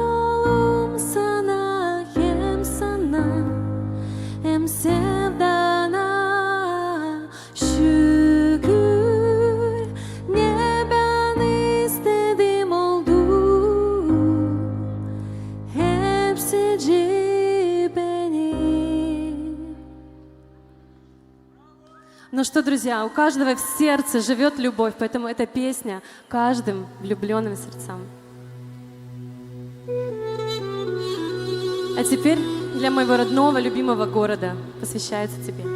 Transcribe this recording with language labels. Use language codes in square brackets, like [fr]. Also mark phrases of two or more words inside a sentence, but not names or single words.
[gag] oğlum sana, hem sana hem sevdana. Şükür ne ben istedim oldu, hepsi benim. [ru] Ну что, друзья, у каждого в сердце живет любовь, поэтому эта песня каждым влюбленным сердцам. А теперь для моего родного, любимого города посвящается тебе.